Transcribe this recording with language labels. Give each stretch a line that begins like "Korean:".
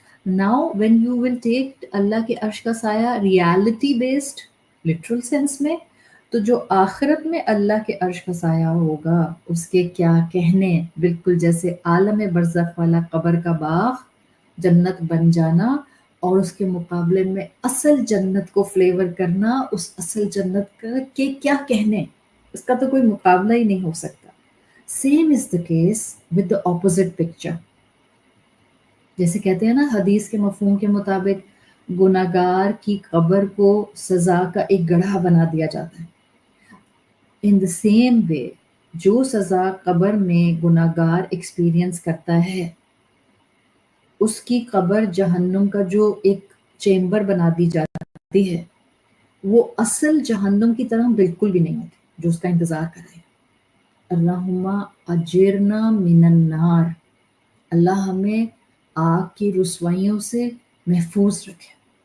English: now when you will take
Urdu: اللہ کے عرش کا سایہ ریالٹی بیسڈ لٹرل سینس میں، تو جو آخرت میں اللہ کے عرش کا سایہ ہوگا اس کے کیا کہنے، بالکل جیسے عالم برزخ والا قبر کا باغ جنت بن جانا اور اس کے مقابلے میں اصل جنت کو فلیور کرنا، اس اصل جنت کا کہ کیا کہنے، اس کا تو کوئی مقابلہ ہی نہیں ہو سکتا.
English: Same is the case with the opposite picture.
Urdu: جیسے کہتے ہیں نا حدیث کے مفہوم کے مطابق گناہگار کی قبر کو سزا کا ایک گڑھا بنا دیا جاتا ہے.
English: In the same way,
Urdu: جو سزا قبر میں گناہگار ایکسپیرینس کرتا ہے، اس کی قبر جہنم کا جو ایک چیمبر بنا دی جاتی ہے، وہ اصل جہنم کی طرح بالکل بھی نہیں ہوتی جو اس کا انتظار کر رہے ہیں۔
Arabic: اللہم اجرنا من النار،
Urdu: اللہ ہمیں آگ کی رسوائیوں سے محفوظ رکھے۔